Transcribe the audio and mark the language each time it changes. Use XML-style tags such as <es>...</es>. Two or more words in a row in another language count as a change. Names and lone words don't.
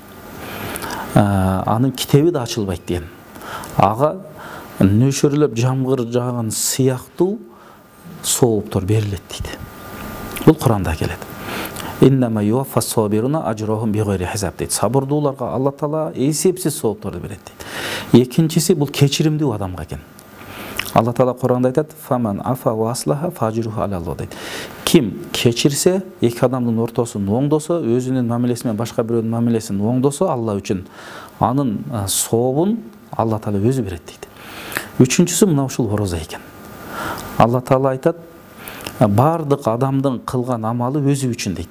<ky>Анын китеби да ачылбайт деген. Ага нөшөрлөп жамгыр жааган сыяктуу сооптор берилет дейт. Бул Куранда келет.</ky> <ar>إنما يوفى الصابرون أجرهم بغير حساب дейт.</ar> <ky>Сабырдууларга Алла Таала эсепсиз соопторду берет дейт. Экинчиси бул кечиримдүү адамга экен. Алла Таала Куранда айтат:</ky> <ar>"فمن عفا وأصلح فأجره على الله" дейт.</ar> <ky>Ким кечирсе, эки адамдын ортосун оңдосо, өзүнүн мамилеси менен башка бирөөнүн мамилесин оңдосо Алла үчүн, анын сообун Алла Таала өзү берет дейт. Үчүнчүсү мына ушул орозо экен. Алла Таала айтат: бардык адамдын кылган амалы өзү үчүн дейт.</ky>